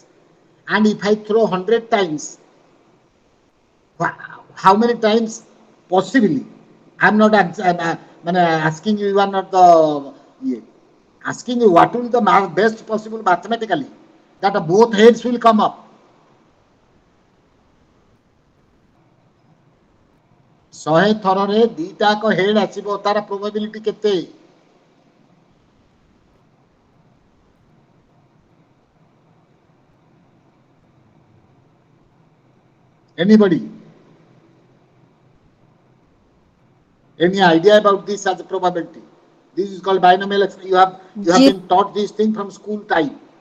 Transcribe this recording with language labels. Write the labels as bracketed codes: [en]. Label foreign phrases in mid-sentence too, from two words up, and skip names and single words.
[en] And if I throw 100 times, how many times? Possibly. I'm not asking you are not the asking you what will be the best possible mathematically. that both heads will come up. [or] ଶହେ ଥରରେ ଦିଟାକ ହେଡ୍ ଆସିବ, ତାର ପ୍ରୋବାବିଲିଟି କେତେ? [en] Anybody? Any idea about this as a probability? This is called binomial exponential. You have been taught this thing from school time.